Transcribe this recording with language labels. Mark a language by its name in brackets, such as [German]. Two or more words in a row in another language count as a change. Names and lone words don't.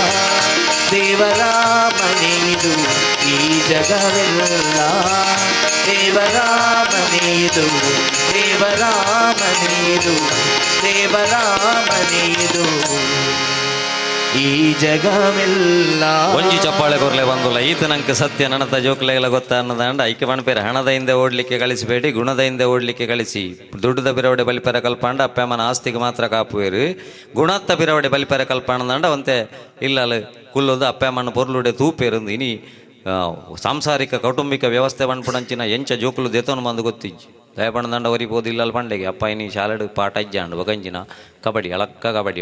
[Kannada] ದೇವರ ಮನೆಯದು ಈ ಜಗವೆಲ್ಲ ದೇವರ ಮನೆಯದು ದೇವರ ಮನೆಯದು ದೇವರ ಮನೆಯದು ಈ ಜಗವೆಲ್ಲ. [Tulu] ಒಂಜಿ ಚಪ್ಪಾಳೆ ಕೊರ್ಲೆ ಬಂದುಲ್ಲ ಈತ ನಂಗೆ ಸತ್ಯ ನನತ ಜೋಕ್ಲೆಲ್ಲ ಗೊತ್ತ ಅನ್ನದಂಡ ಐಕ್ಯ ಮಣಪೇರ [Kannada] ಹಣದ ಹಿಂದೆ ಓಡ್ಲಿಕ್ಕೆ ಕಳಿಸಬೇಡಿ, ಗುಣದ ಹಿಂದೆ ಓಡ್ಲಿಕ್ಕೆ ಕಳಿಸಿ. [Tulu] ದುಡ್ಡದ ಬಿರವಡೆ ಬಲಿಪರ ಕಲ್ಪಾಂಡ ಅಪ್ಪಮ್ಮನ ಆಸ್ತಿಗೆ ಮಾತ್ರ ಕಾಪುವೇರು, ಗುಣತ್ತ ಬಿರವಡೆ ಬಲಿಪರ ಕಲ್ಪಾಂಡ ಒಂತೆ ಇಲ್ಲ ಕುಲ್ಲೋದು ಅಪ್ಪಮ್ಮನ ಪೊರ್ಲುಡೆ ತೂಪೇರುಂದು. ಇನಿ ಸಾಂಸಾರಿಕ ಕೌಟುಂಬಿಕ ವ್ಯವಸ್ಥೆ ಪಂಪುಣಂಚಿನ ಎಂಚ ಜೋಕುಲು ದೇತೋನು ಬಂದು ಗೊತ್ತಿಜ್ಜಿ ದಯಪಣದಂಡ ಒರಿಬೋದು ಇಲ್ಲಲ್ಲ ಪಂಡೆಗೆ ಅಪ್ಪ ಇನಿ ಶಾಲೆಡ್ ಪಾಠ ಇಜ್ಜಾಂಡು ಬಗಂಜಿನ ಕಬಡ್ಡಿ ಅಳಕ್ಕ ಕಬಡ್ಡಿ